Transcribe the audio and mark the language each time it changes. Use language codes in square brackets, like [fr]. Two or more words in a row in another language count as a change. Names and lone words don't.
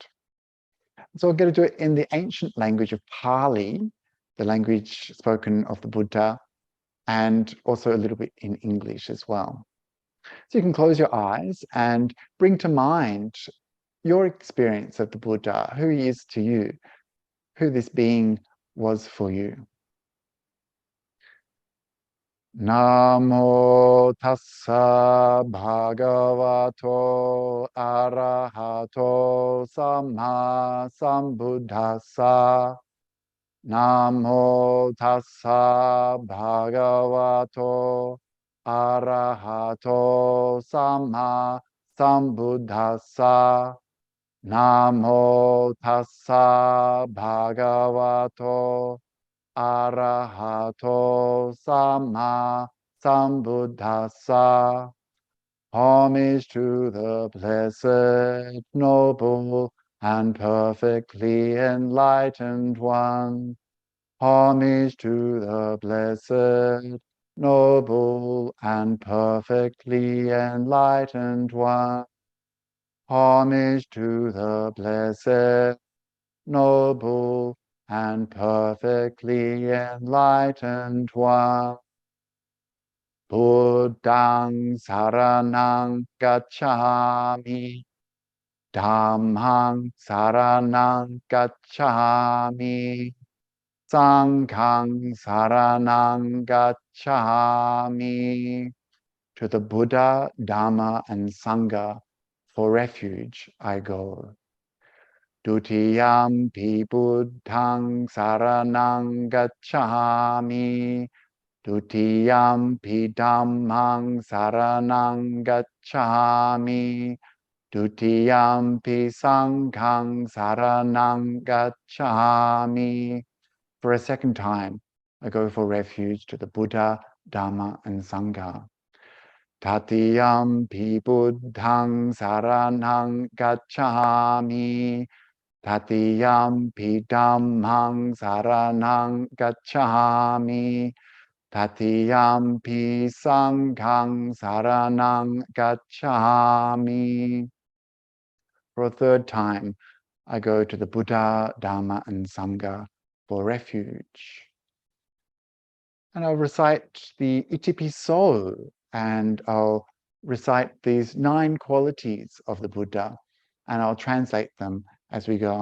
[en] So I'm going to do it in the ancient language of Pali, the language spoken of the Buddha, and also a little bit in English as well. So you can close your eyes and bring to mind your experience of the Buddha, who he is to you, who this being was for you. [pi] Namo tassa bhagavato arahato sammāsambuddhassa. Namo tassa bhagavato arahato sammāsambuddhassa. Namo tassa bhagavato arahato sammāsambuddhassa. [en] Homage to the blessed, noble, and perfectly enlightened one. Homage to the blessed, noble, and perfectly enlightened one. Homage to the blessed, noble, and perfectly enlightened one. [pi] Buddhaṃ saraṇaṃ gacchāmi. Dhammāṃ saraṇaṃ gacchāmi. Sanghaṃ saraṇaṃ gacchāmi. [en] To the Buddha, Dharma, and Sangha for refuge I go. [pi] Dutiyampi buddhaṃ saraṇaṃ gacchāmi. Dutiyampi dhammāṃ saraṇaṃ gacchāmi. Dutiyampi sanghaṃ saraṇaṃ gacchāmi. [en] For a second time, I go for refuge to the Buddha, Dharma, and Sangha. [pi] Tatiyampi buddhaṃ saraṇaṃ gacchāmi. Tatiyampi dhammāṃ saraṇaṃ gacchāmi. Tatiyampi sanghaṃ saraṇaṃ gacchāmi. [en] For a third time, I go to the Buddha, Dharma, and Sangha for refuge. And I'll recite the [pi] Itipi so, [en] and I'll recite these 9 qualities of the Buddha, and I'll translate them as we go.